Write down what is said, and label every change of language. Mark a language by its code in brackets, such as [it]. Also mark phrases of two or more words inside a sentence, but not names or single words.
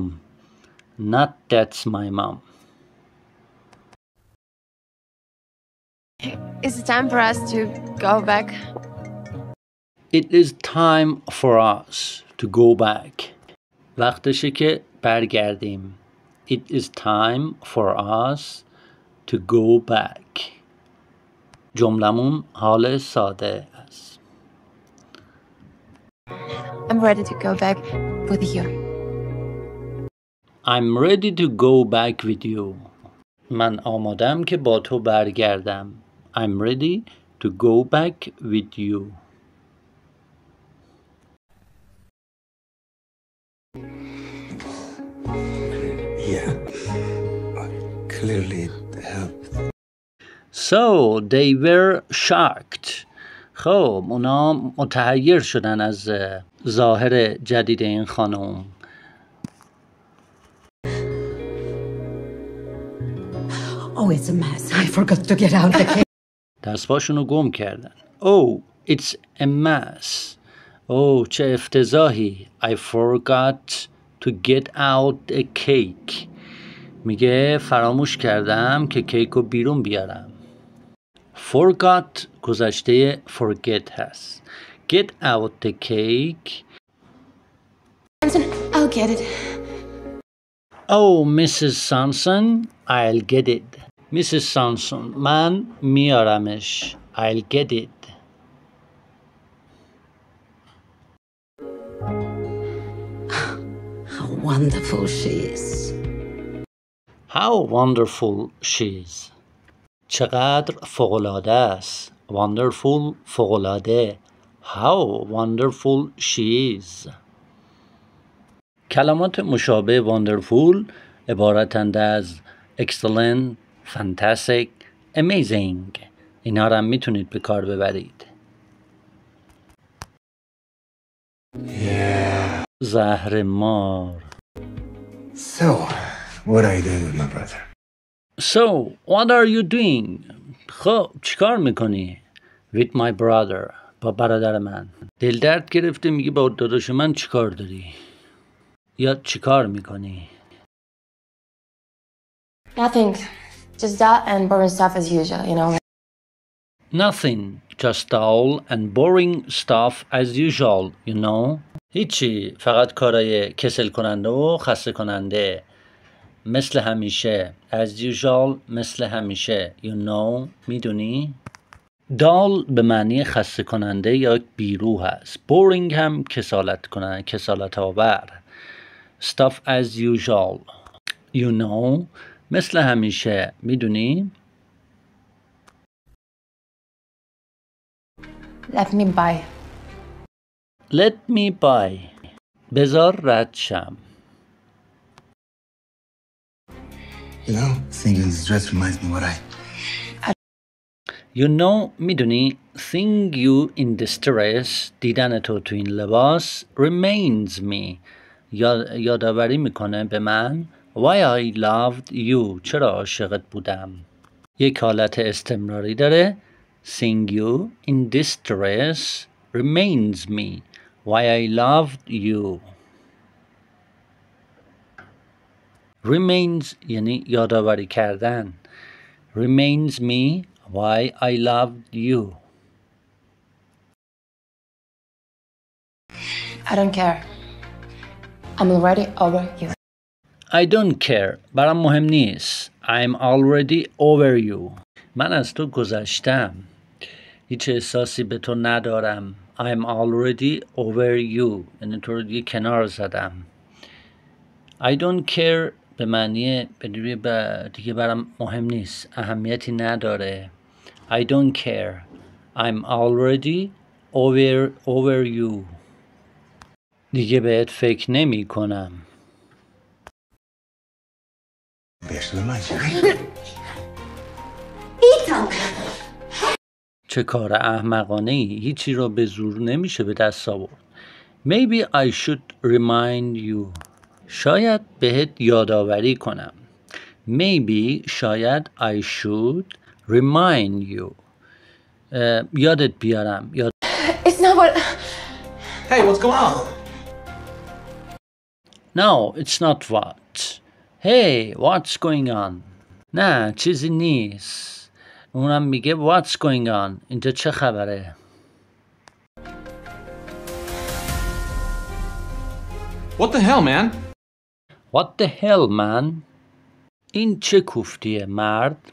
[en] Not That's my mom. Is it time for us to go back? It is time for us to go back. [fa] وقتشه که برگردیم. [en] It is time for us to go back. [fa] جملمون حال ساده است. [en] I'm ready to go back with you. I'm ready to go back with you. [fa] من آمادم که با تو برگردم. [en] I'm ready to go back with you. Yeah. Clearly it helped. So they were shocked. [fa] خب اونا متحیر شدن از ظاهر جدید این خانم. [en] Oh, it's a mess. I forgot to get out the cake. [fa] دستپاشونو گم کردن. [en] Oh, it's a mess. [fa] Oh, چه افتضاحی. [en] I forgot to get out a cake. [fa] میگه فراموش کردم که کیک رو بیرون بیارم. Forgot گذشته forget هست. [en] Get out the cake. Hanson, I'll get it. Oh, Mrs. Sanson, I'll get it. Mrs. Sanson, [fa] من میارمش. [en] I'll get it. How wonderful she is. How wonderful she is. [fa] چقدر فوق‌العاده است. Wonderful فوق‌العاده. [en] How wonderful she is. [fa] کلمات مشابه wonderful عبارتند از [en] excellent, fantastic, amazing. [fa] اینا رو هم میتونید به کار ببرید. [en] Yeah. [fa] زهر مار. [en] So, what are you doing with my brother? So, what are you doing? [fa] خب چیکار میکنی؟ [en] With my brother. [fa] با برادر من. دل درد گرفته میگه با داداش من چیکار داری؟ یا چیکار میکنی؟ [en] Nothing. Just that and boring stuff as usual, you know. Nothing, just dull and boring stuff as usual, you know. [fa] هیچی، فقط کارای کسل کننده و خسته کننده. مثل همیشه. [en] As usual، [fa] مثل همیشه. [en] You know، [fa] میدونی؟ dull به معنی خسته کننده یا بیروح است. [en] boring [fa] هم کسالت آور. [en] stuff as usual. You know، [fa] مثل همیشه. میدونی؟ [en] Let me buy. Let me buy. [fa] بذار رد شم. [en] You know, seeing this dress reminds me what I... You know، میدونی seeing you in this dress، [fa] دیدن تو این لباس [en] reminds me، [fa] یادآوری میکنه به من [en] why I loved you، [fa] چرا عاشقت بودم. یک حالت استمراری داره. [en] seeing you in this dress reminds me why I loved you. [fa] remains یعنی یادآوری کردن. [en] reminds me why I loved you. I don't care. I'm already over you. I don't care. [fa] برام مهم نیست. [en] I'm already over you. [fa] من از تو گذشتم. هیچ احساسی به تو ندارم. [en] I'm already over you. [fa] یعنی تو رو دیگه کنار زدم. [en] I don't care [fa] به معنی دیگه برام مهم نیست. اهمیتی نداره. [en] I don't care. I'm already over you. [fa] دیگه بهت فکر نمی کنم. چه کار احمقانه ای. هیچی رو به زور نمیشه به دست آورد. [en] Maybe I should remind you. [fa] شاید بهت یادآوری کنم. [en] Maybe شاید I should remind you. [fa] یادت بیارم. [en] It's not what... Hey, what's going on? No, it's not what. Hey, what's going on? [fa] نه چیزی نیست. اونم میگه [en] what's going on. [fa] اینجا چه خبره؟ [en] What the hell, man? What the hell, man? [fa] این چه کوفتیه مرد؟